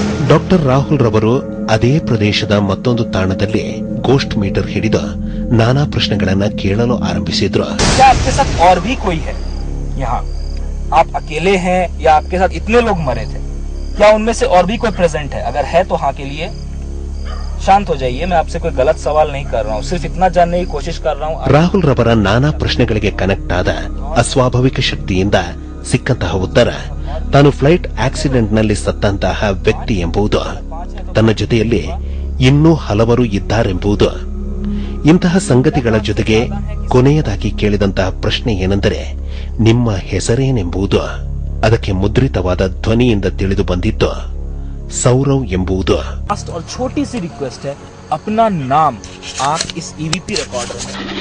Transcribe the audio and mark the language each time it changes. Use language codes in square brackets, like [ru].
[kn] Doctor Rahul ರವರು ಅದೇ ಪ್ರದೇಶದ ಮತ್ತೊಂದು ತಾಣದಲ್ಲಿ ಗೋಸ್ಟ್ ಮೀಟರ್ ಹಿಡಿದು ನಾನಾ ಪ್ರಶ್ನೆಗಳನ್ನ ಕೇಳಲು ಆರಂಭಿಸಿದ್ರು. [hi] क्या आपके साथ और भी कोई है यहाँ? आप अकेले हैं या आपके साथ इतने लोग मरे थे? क्या उनमें से और भी कोई प्रेजेंट है? अगर है तो हाँ के लिए शांत हो जाइए. मैं आपसे कोई गलत सवाल नहीं कर रहा हूँ, सिर्फ इतना जानने की कोशिश कर रहा हूँ. [kn] ರಾಹುಲ್ ರವರ ನಾನಾ ಪ್ರಶ್ನೆಗಳಿಗೆ ಕನೆಕ್ಟ್ ಆದ ಅಸ್ವಾಭಾವಿಕ ಶಕ್ತಿಯಿಂದ ಸಿಕ್ಕಂತಹ ಉತ್ತರ ತಾನು ಫ್ಲೈಟ್ ಆಕ್ಸಿಡೆಂಟ್ ನಲ್ಲಿ ಸತ್ತಂತಹ ವ್ಯಕ್ತಿ ಎಂಬುದು, ತನ್ನ ಜೊತೆಯಲ್ಲಿ ಇನ್ನೂ ಹಲವರು ಇದ್ದಾರೆಂಬುದು. ಇಂತಹ ಸಂಗತಿಗಳ ಜೊತೆಗೆ ಕೊನೆಯದಾಗಿ ಕೇಳಿದಂತಹ ಪ್ರಶ್ನೆ ಏನೆಂದರೆ, ನಿಮ್ಮ ಹೆಸರೇನೆಂಬುದು. ಅದಕ್ಕೆ ಮುದ್ರಿತವಾದ ಧ್ವನಿಯಿಂದ ತಿಳಿದು ಬಂದಿದ್ದು ಸೌರವ್ ಎಂಬುದು. [hi] लास्ट और छोटी सी रिक्वेस्ट है, अपना नाम आप इस ईवीपी रिकॉर्डर में